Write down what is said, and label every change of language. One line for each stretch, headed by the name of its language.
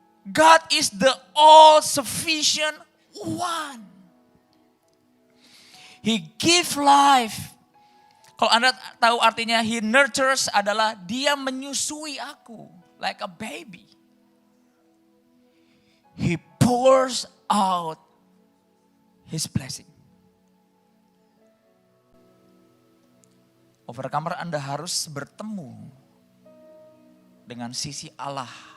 English: God is the all-sufficient one. He give life.
Indonesian: Kalau Anda tahu artinya
English: he nurtures
Indonesian: adalah dia menyusui aku
English: like a baby. He pours out his blessing.
Indonesian: Overcomer, Anda harus bertemu dengan sisi Allah.